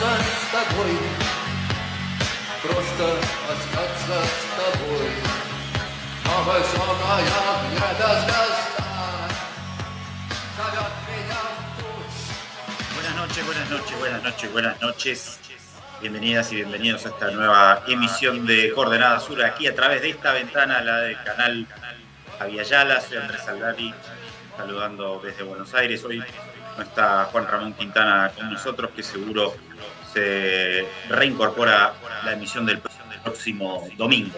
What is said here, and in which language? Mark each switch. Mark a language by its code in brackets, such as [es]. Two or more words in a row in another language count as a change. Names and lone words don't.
[ru] с тобой, просто остаться с тобой. Обожженная звезда зовет меня в путь. [es] Buenas noches, buenas noches, buenas noches, buenas noches. Bienvenidas y bienvenidos a esta nueva emisión de Coordenada Sur, aquí a través de esta ventana, la del canal Javier Ayala. Soy Andrés Salgari, saludando desde Buenos Aires. Hoy no está Juan Ramón Quintana con nosotros, que seguro se reincorpora a la emisión del próximo domingo.